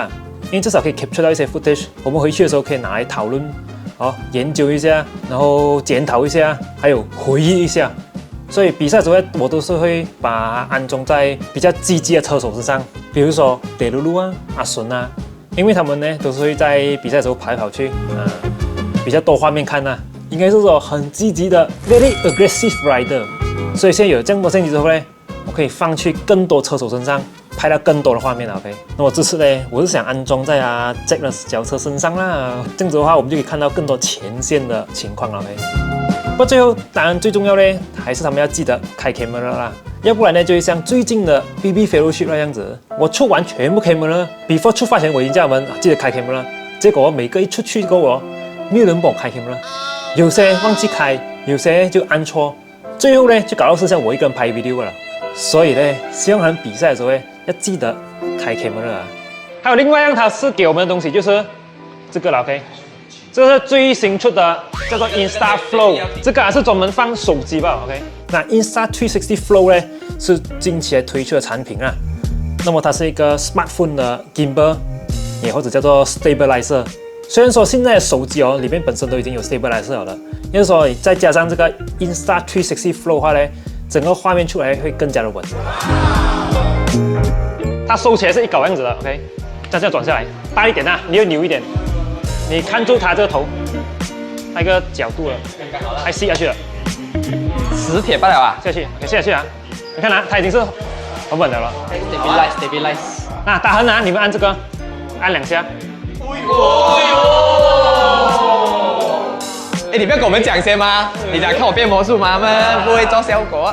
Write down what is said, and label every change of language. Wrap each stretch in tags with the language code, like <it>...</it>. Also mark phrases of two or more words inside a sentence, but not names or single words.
<zh>因為至少可以 capture 到一些 footage，我們回去的時候可以拿來討論，研究一下，然後檢討一下，還有回憶一下。所以比賽時候我都是會把它安裝在比較積極的車手身上，比如說Delulu啊、阿順啊，因為他們呢都是會在比賽時候跑來跑去，比較多畫面看啊，應該是說很積極的</zh> <en>very aggressive rider。</en> <zh>所以現在有這樣多相機之後呢，我可以放去更多車手身上，拍到更多的畫面 OK。那麼這次呢，我是想安裝在Jack 的腳車身上啦，這樣子的話我們就可以看到更多前線的情況 OK。不過最後當然最重要呢，還是他們要記得開 camera 啦，要不然呢就會像最近的 BB Fellowship 那樣子，我出完全部 camera，before 出發前我已經叫他們記得開 camera，結果每個一出去過後，沒有人幫我開 camera，有些忘記開，有些就按錯，最後呢就搞到是像我一個人拍 video 了。所以呢，希望他們比賽的時候呢要記得開 camera 啊。還有另外一樣它是給我們的東西就是這個了 OK。這是最新出的，叫做 Insta Flow， 這個是專門放手機吧 ，OK？那 Insta 360 Flow 呢，是近期推出的產品啊。那麼它是一個 smartphone 的 gimbal， 也或者叫做 stabilizer。雖然說現在的手機裡面本身都已經有 stabilizer 了，就是說你再加上這個 Insta 360 Flow 的話呢，整個畫面出來會更加的穩。它收起來是一搞樣子的 ，OK？這樣轉下來，大一點啊，你要扭一點。你看住它這個頭，那個角度了，還吸下去了，磁鐵不了啊，下去，給下去啊！你看啊，它已經是很穩的了。 Stabilize。那打橫啊，你們按這個，按2下。哎，你不要跟我们讲先吗？你讲看我变魔术吗？他们不会做效果。</zh>